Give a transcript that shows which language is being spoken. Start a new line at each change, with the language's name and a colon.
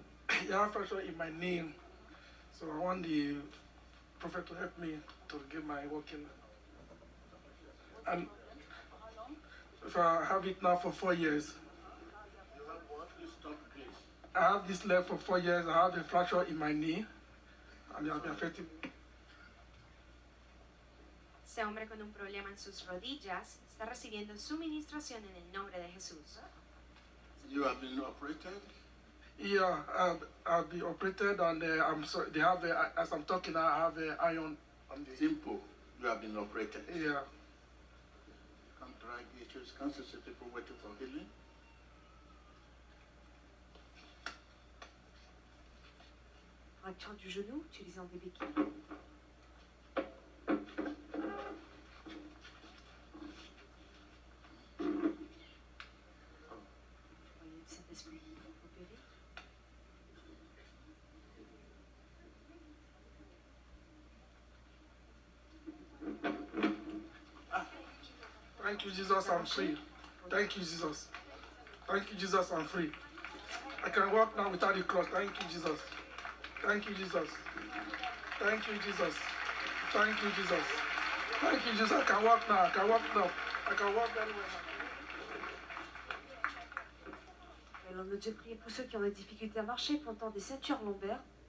English: I have pressure in my knee. So I want the prophet to help me to get my walking. And if I have it now for 4 years. You have what? Please stop, please. I have this leg for 4 years. I have a fracture in my knee. And it has been affecting.
Spanish: Este hombre con un problema en sus rodillas está recibiendo su administración en el nombre de Jesús.
English: You have been operated? Yeah, I'll be operated and I'm sorry, they have as I'm talking now, I have an iron on the. Simple. You have been operated. Yeah. Can't drag issues. Can't you see people waiting for healing?
French: fracture du genou utilisant des béquilles. Voyez le Saint-Esprit opérer.
English: Thank you, Jesus, I'm free. Thank you, Jesus. Thank you, Jesus, I'm free. I can walk now without the cross. Thank you, Jesus. Thank you, Jesus. Thank you, Jesus. Thank you, Jesus. Thank you, Jesus. I can walk now. I can walk now. I can walk very well.
French: L'homme de Dieu prie pour ceux qui ont des difficultés à marcher, portant des ceintures lombaires.